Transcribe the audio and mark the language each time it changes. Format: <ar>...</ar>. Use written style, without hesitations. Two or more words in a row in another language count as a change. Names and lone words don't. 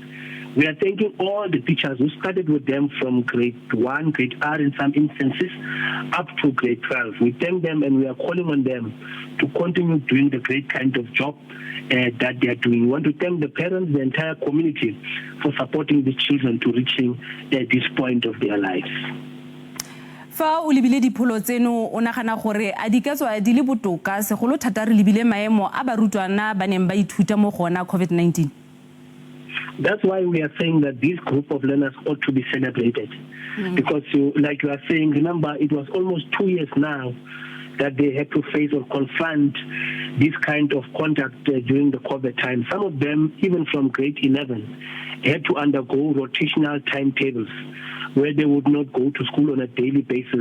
<en>We are thanking all the teachers who started with them from grade 1, grade R in some instances, up to grade 12. We thank them and we are calling on them to continue doing the great kind of job that they are doing. We want to thank the parents, the entire community for supporting the children to reaching this point of their lives.</en> <tn>Fa o lebile dipholo tseno o nagana gore a di ka tswa di le botoka segolo thata re lebile maemo a barutwana ba neng ba ithuta mo gona COVID-19?</tn> <en>That's why we are saying that this group of learners ought to be celebrated. Because like you are saying, remember, it was almost 2 years now that they had to face or confront this kind of contact during the COVID time. Some of them, even from grade 11, had to undergo rotational timetables where they would not go to school on a daily basis.</en>